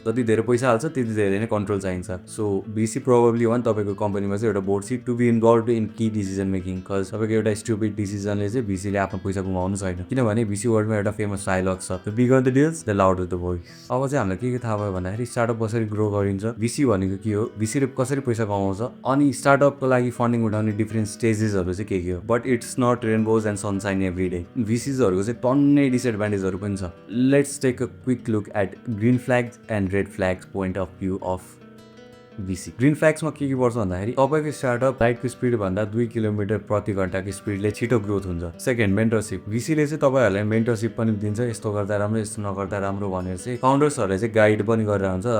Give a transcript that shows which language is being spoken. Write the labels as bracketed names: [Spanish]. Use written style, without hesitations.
[Nepali] जति धेरै पैसा हाल्छ त्यति धेरै नै कन्ट्रोल चाहिन्छ। सो भिसी [English] probably one [Nepali] तपाईँको कम्पनीमा चाहिँ एउटा board seat [English] to be involve in key decision making, [Nepali] cause तपाईँको एउटा स्टुपिड डिसिजनले चाहिँ भिसीले आफ्नो पैसा गुमाउनु छैन। किनभने भिसी वर्ल्डमा एउटा फेमस डायलग छ, [English] The bigger the deals the louder the voice. [Nepali] अब चाहिँ हामीलाई के थाहा भयो भन्दाखेरि स्टार्टअप कसरी ग्रो गरिन्छ, भिसी भनेको के हो, भिसीले कसरी पैसा कमाउँछ, अनि स्टार्टअपको लागि फन्डिङ उठाउने डिफ्रेन्ट स्टेजेसहरू चाहिँ के हो। [English] But it's not rainbows and sunshine every day. [Nepali] भिसिजहरूको चाहिँ टन्नै डिसएडभान्टेजहरू पनि छ। [English] Let's take a quick look at green flags and red flags point of view of VC. [Nepali] ग्रिन फ्ल्याग्समा के पर्छ भन्दाखेरि तपाईँको स्टार्टअप लाइटको स्पिड भन्दा 2 किलोमिटर प्रति घन्टाको स्पिडले छिटो ग्रोथ हुन्छ। Second, mentorship. भिसीले चाहिँ तपाईँहरूलाई मेन्टरसिप पनि दिन्छ, यस्तो गर्दा राम्रो यस्तो नगर्दा राम्रो भनेर चाहिँ फाउन्डर्सहरूले चाहिँ गाइड पनि गरेर हुन्छ।